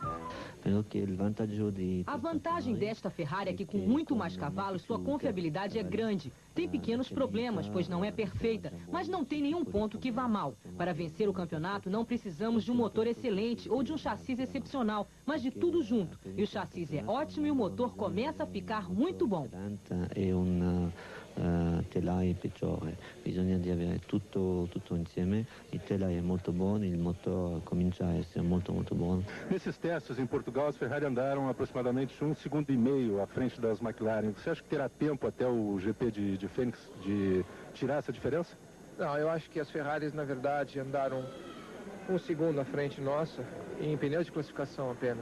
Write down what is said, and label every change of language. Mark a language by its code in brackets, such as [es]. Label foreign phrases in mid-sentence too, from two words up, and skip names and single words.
[pt] A vantagem desta Ferrari é que com muito mais cavalos, sua confiabilidade é grande. Tem pequenos problemas, pois não é perfeita, mas não tem nenhum ponto que vá mal. Para vencer o campeonato, não precisamos de um motor excelente ou de um chassi excepcional, mas de tudo junto. E o chassi é ótimo e o motor começa a ficar muito bom. [it] Telai peggiore, bisogna di avere tutto insieme, il telai è molto buono, il motor comincia a essere molto buono. [pt] Nesses testes em Portugal, as Ferrari andaram aproximadamente 1,5 segundos à frente das McLaren. Você acha que terá tempo até o GP de Phoenix de tirar essa diferença? Não, eu acho que as Ferraris, na verdade, andaram 1 segundo à frente nossa, em pneus de classificação apenas.